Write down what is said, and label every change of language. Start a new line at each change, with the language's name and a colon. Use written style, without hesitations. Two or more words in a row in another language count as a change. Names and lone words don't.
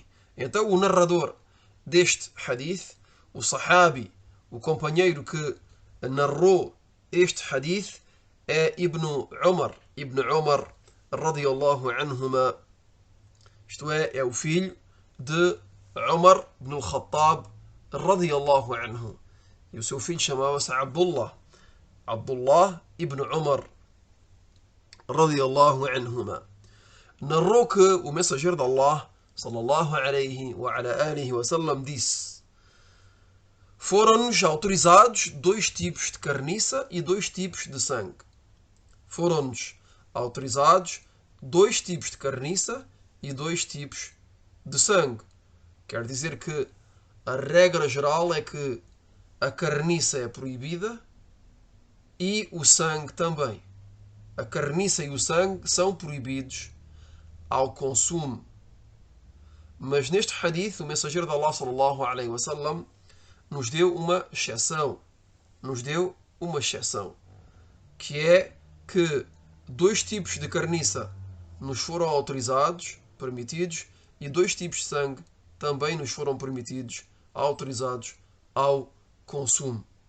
Portuguese: Então o narrador deste hadith, o sahabi, o companheiro que narrou este hadith, é Ibn Umar.
Arabic: ابن عمر رضي الله عنهما,
Portuguese: isto é o filho de Umar ibn al-Khattab
Arabic: رضي الله عنه.
Portuguese: E o seu filho chamava-se Abdullah. Abdullah ibn Umar
Arabic: رضي الله عنهما
Portuguese: narrou que o mensageiro de Allah
Arabic: صلى الله عليه وعلى آله وسلم
Portuguese: disse: foram-nos autorizados dois tipos de carniça e dois tipos de sangue. Foram-nos autorizados dois tipos de carniça e dois tipos de sangue. Quer dizer que a regra geral é que a carniça é proibida e o sangue também. A carniça e o sangue são proibidos ao consumo. Mas neste hadith, o mensageiro de Allah
Arabic: صلى الله عليه وسلم
Portuguese: nos deu uma exceção. Que é que dois tipos de carniça nos foram autorizados, permitidos, e dois tipos de sangue também nos foram permitidos, autorizados ao consumo.